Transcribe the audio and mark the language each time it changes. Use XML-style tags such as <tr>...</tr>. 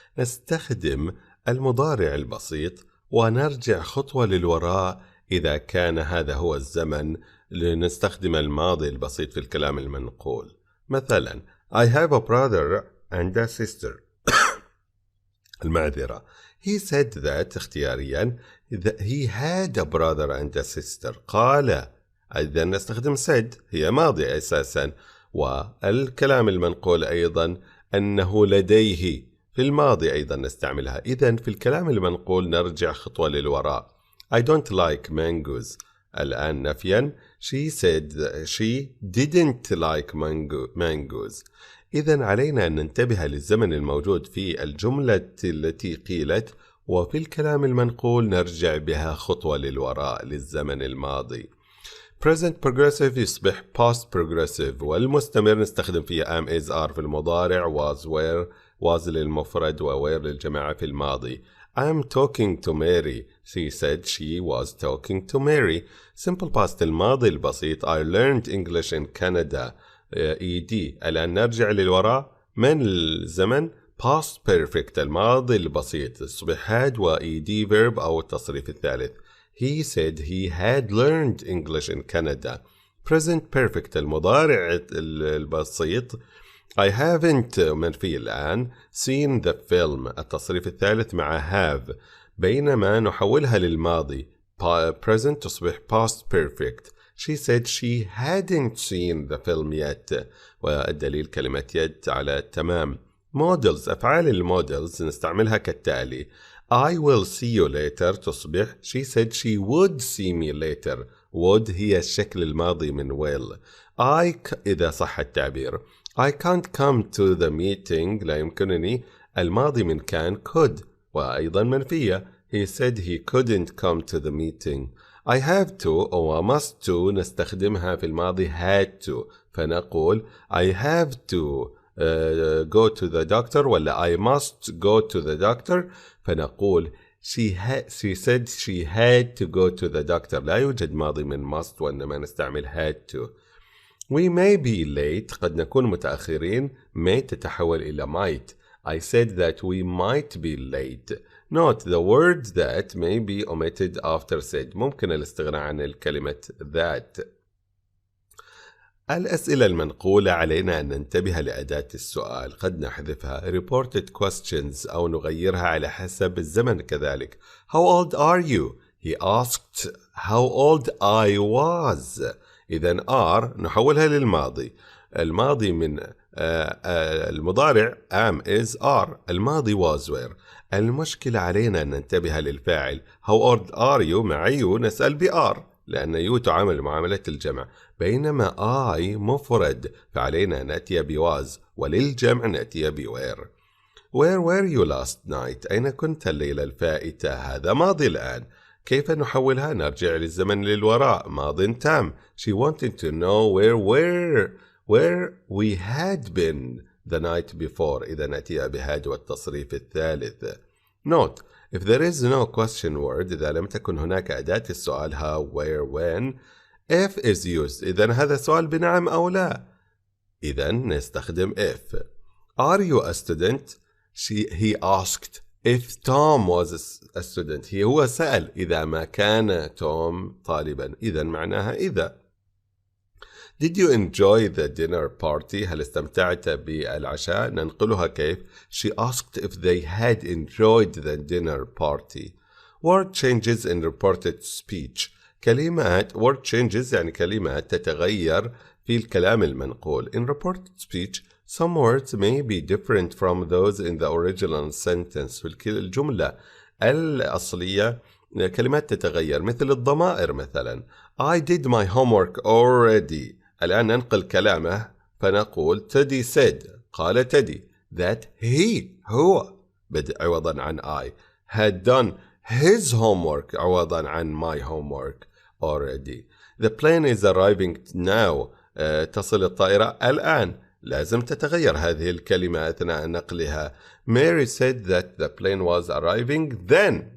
<ar>نستخدم المضارع البسيط ونرجع خطوة للوراء إذا كان هذا هو الزمن لنستخدم الماضي البسيط في الكلام المنقول. مثلا</ar> <en>I have a brother and a sister.</en> <ar>المعذرة.</ar> <en>He said that</en> <ar>اختياريا</ar> <en>he had a brother and a sister.</en> <ar>قال. إذا نستخدم said هي ماضي أساسا. والكلام المنقول أيضا أنه لديه في الماضي أيضا نستعملها. إذن في الكلام المنقول نرجع خطوة للوراء.</ar> <en>I don't like mangoes.</en> <ar>الآن نفيا.</ar> <en>She said she didn't like mangoes.</en> <ar>إذن علينا أن ننتبه للزمن الموجود في الجملة التي قيلت، وفي الكلام المنقول نرجع بها خطوة للوراء للزمن الماضي. Present progressive يصبح past progressive، والمستمر نستخدم فيه am is are في المضارع، was were was للمفرد، و were للجماعة في الماضي.</ar> <en>I'm talking to Mary. She said she was talking to Mary. Simple past</en> <ar>الماضي البسيط.</ar> <en>I learned English in Canada. ED.</en> <ar>الآن نرجع للوراء من الزمن. past perfect الماضي البسيط يصبح had و ED verb أو التصريف الثالث.</ar> <en>He said he had learned English in Canada. Present perfect</en> <ar>المضارع البسيط.</ar> <en>I haven't</en> <ar>منفي الآن</ar> <en>seen the film</en> <ar>التصريف الثالث مع have، بينما نحولها للماضي present تصبح past perfect.</ar> <en>She said she hadn't seen the film yet،</en> <ar>والدليل كلمة</ar> <en>yet</en> <ar>على التمام. models أفعال المودلز نستعملها كالتالي.</ar> <en>I will see you later</en> <ar>تصبح</ar> <en>she said she would see me later.</en> <ar>would هي الشكل الماضي من will. إذا صح التعبير.</ar> <en>I can't come to the meeting</en> <ar>لا يمكنني الماضي من كان</ar> <en>could،</en> <ar>وأيضا منفية.</ar> <en>He said he couldn't come to the meeting. I have to أو must to</en> <ar>نستخدمها في الماضي</ar> <en>had to، فنقول I have to go to the doctor ولا I must go to the doctor، فنقول she said she had to go to the doctor.</en> <ar>لا يوجد ماضي من must وإنما نستعمل had to.</ar> <en>We may be late</en> <ar>قد نكون متأخرين.</ar> <en>may</en> <ar>تتحول إلى</ar> <en>might. I said that we might be late. Note the word that may be omitted after said.</en> <ar>ممكن الاستغناء عن الكلمة that. الأسئلة المنقولة علينا أن ننتبه لأداة السؤال، قد نحذفها</ar> <en>reported questions</en> <ar>أو نغيرها على حسب الزمن كذلك.</ar> <en>How old are you? He asked how old I was.</en> <ar>إذن are نحولها للماضي. الماضي من المضارع am is are، الماضي was were. المشكلة علينا أن ننتبه للفاعل.</ar> <en>How old are you</en> <ar>مع you نسأل بR لأن you تعامل معاملة الجمع، بينما I مفرد فعلينا نأتي بواز، وللجمع نأتي بوير.</ar> <en>Where were you last night؟</en> <ar>أين كنت الليلة الفائتة؟ هذا ماضي الآن. كيف نحولها؟ نرجع للزمن للوراء، ماض تام.</ar> <en>She wanted to know where we had been the night before.</en> <ar>إذا نأتي بهاد والتصريف الثالث.</ar> <en>Note, if there is no question word</en> <ar>إذا لم تكن هناك أداة السؤال</ar> <en>how, where, when, if is used.</en> <ar>إذا هذا سؤال بنعم أو لا. إذا نستخدم if.</ar> <en>Are you a student? He asked if Tom was a student.</en> <ar>هو سأل إذا ما كان توم طالبا. إذا معناها إذا.</ar> <en>Did you enjoy the dinner party؟</en> <ar>هل استمتعت بالعشاء؟ ننقلها كيف.</ar> <en>She asked if they had enjoyed the dinner party. Word changes in reported speech.</en> <ar>كلمات</ar> <en>word changes</en> <ar>يعني كلمات تتغير في الكلام المنقول.</ar> <en>In reported speech, some words may be different from those in the original sentence.</en> <ar>في الجملة الأصلية كلمات تتغير مثل الضمائر مثلا.</ar> <en>I did my homework already.</en> <ar>الآن ننقل كلامه فنقول</ar> <en>Teddy said قال Teddy that he</en> <ar>هو عوضا عن</ar> <en>I had done his homework عوضا عن my homework already. The plane is arriving now.</en> <ar>تصل الطائرة الآن. لازم تتغير هذه الكلمة أثناء نقلها.</ar> <en>Mary said that the plane was arriving then.</en>